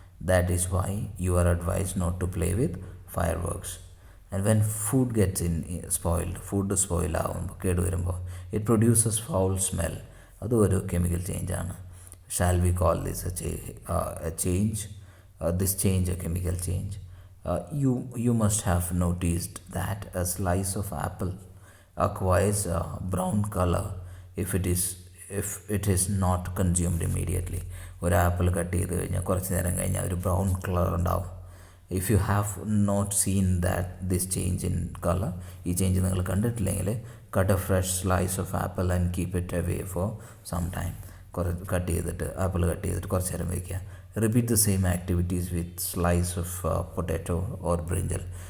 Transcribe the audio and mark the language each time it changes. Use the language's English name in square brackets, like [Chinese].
[English] That is why you are advised not to play with fireworks. And when food gets spoiled, [Malayalam] food spoil ആകുമ്പോൾ, കേടുവരുമ്പോൾ, [English] it produces foul smell, [Malayalam] അതും ഒരു chemical ചേഞ്ചാണ്. [English] Shall we call this a change, this change a chemical change? You must have noticed that a slice of apple acquires a brown color if it is not consumed immediately. [Malayalam] ഒരു apple cut ചെയ്ത് കഴിഞ്ഞാൽ കുറച്ച് നേരം കഴിഞ്ഞാൽ ഒരു brown colour ഉണ്ടാവും. [English] if you have not seen this change in colour, [Malayalam] ഈ change നിങ്ങൾ കണ്ടിട്ടില്ലെങ്കിൽ, [English] Cut a fresh slice of apple and keep it away for some time. [Malayalam] Apple cut ചെയ്തിട്ട് കുറച്ച് നേരം വയ്ക്കുക. [English] Repeat the same activities with slice of potato or brinjal.